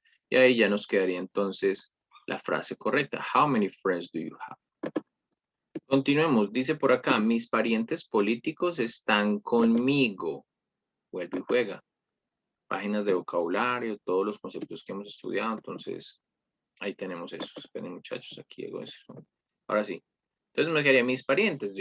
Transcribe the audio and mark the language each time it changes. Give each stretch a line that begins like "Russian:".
Spanish: Y ahí ya nos quedaría entonces la frase correcta.
English: How many friends do you have?
Spanish: Continuemos. Dice por acá, mis parientes políticos están conmigo. Vuelve y juega. Páginas de vocabulario, todos los conceptos que hemos estudiado. Entonces, ahí tenemos eso. Esperen, muchachos, aquí hago eso. Ahora sí. Entonces me quedaría mis parientes.